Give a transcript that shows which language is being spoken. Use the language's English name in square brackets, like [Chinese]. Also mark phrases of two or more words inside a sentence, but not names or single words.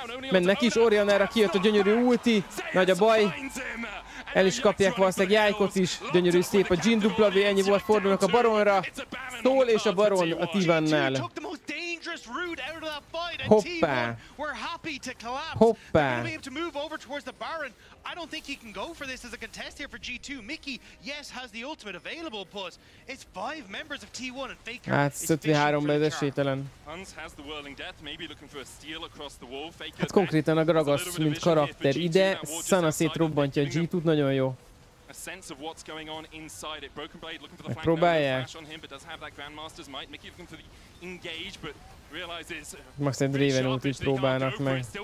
[Hungarian] Mennek is, Oriannára kijött a gyönyörű ulti. Nagy a baj. El is kapják valószínűleg Jájkot is. Gyönyörű szép a Jhin W, ennyi volt, fordulnak a Baronra. Szól és a Baron a T1-nál. Hoppá! Hoppá! [English] I don't think he can go for this as a contest here for G2. Mickey, yes, has the ultimate available, but it's 5 members of T1 and Faker. [Hungarian] Hát 5v3-ban ez esélytelen. Hát konkrétan a Gragas, mint karakter ide, Sana szétrobbantja a G2-t, nagyon jó. Megpróbálják. Most egy Draven ultit próbálnak meg.